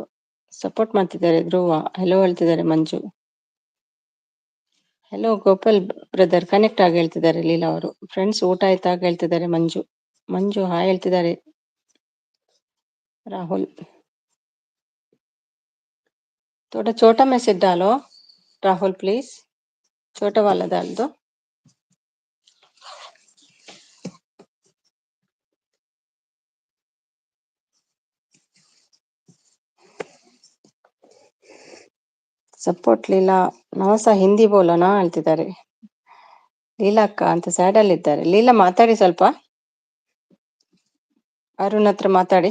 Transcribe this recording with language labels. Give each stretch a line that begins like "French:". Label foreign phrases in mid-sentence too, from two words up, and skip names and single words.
Kannada: ಸಪೋರ್ಟ್ ಮಾಡ್ತಿದ್ದಾರೆ ಧ್ರುವ. ಹೆಲೋ ಹೇಳ್ತಿದ್ದಾರೆ ಮಂಜು. ಹೆಲೋ ಗೋಪಾಲ್ ಬ್ರದರ್ ಕನೆಕ್ಟ್ ಆಗಿ ಹೇಳ್ತಿದ್ದಾರೆ ಲೀಲಾ ಅವರು. ಫ್ರೆಂಡ್ಸ್ ಊಟ ಆಯ್ತಾ ಹೇಳ್ತಿದ್ದಾರೆ ಮಂಜು. ಮಂಜು ಹಾಯ್ ಹೇಳ್ತಿದ್ದಾರೆ ರಾಹುಲ್.
Hindi: थोड़ा छोटा मैसेज डालो राहुल प्लीज, छोटा वाला डाल दो।
Kannada: ಸಪೋರ್ಟ್ ಲೀಲಾ ನವಸ
Hindi: हिंदी बोलो ना
Kannada: ಹೇಳ್ತಿದ್ದಾರೆ. ಲೀಲಾ ಅಕ್ಕ ಅಂತ ಸ್ಯಾಡ್ ಅಲ್ಲಿ ಇದ್ದಾರೆ. ಲೀಲಾ ಮಾತಾಡಿ ಸ್ವಲ್ಪ, ಅರುಣ್ ಹತ್ರ ಮಾತಾಡಿ.